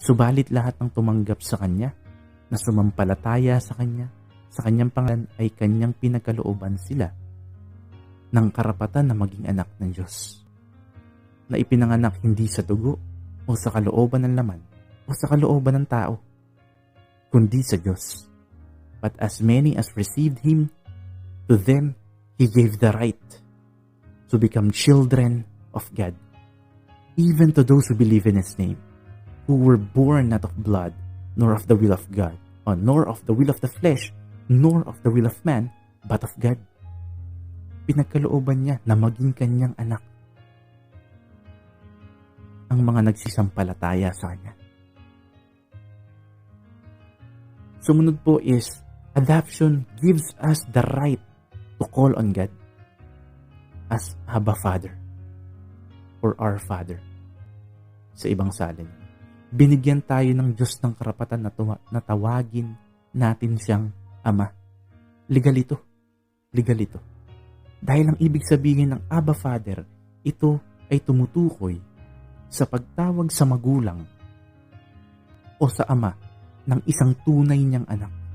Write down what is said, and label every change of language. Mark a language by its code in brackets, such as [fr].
[tl] Subalit lahat ng tumanggap sa Kanya, na sumampalataya sa Kanya, sa Kanyang pangalan ay Kanyang pinagkalooban sila ng karapatan na maging anak ng Diyos. Na ipinanganak hindi sa dugo o sa kalooban ng laman o sa kalooban ng tao, kundi sa Diyos. [en] But as many as received Him, to them He gave the right to become children of God. Even to those who believe in His name, who were born not of blood, nor of the will of God, nor of the will of the flesh, nor of the will of man, but of God. [tl] Pinagkalooban niya na maging kanyang anak ang mga nagsisampalataya sa Kanya. [en] Sumunod po is, adoption gives us the right to call on God as Abba Father or our Father. [tl] Sa ibang salin, binigyan tayo ng Diyos ng karapatan na tawagin natin siyang Ama. Legal ito. Legal ito. Dahil ang ibig sabihin ng Abba Father, ito ay tumutukoy sa pagtawag sa magulang o sa ama ng isang tunay niyang anak.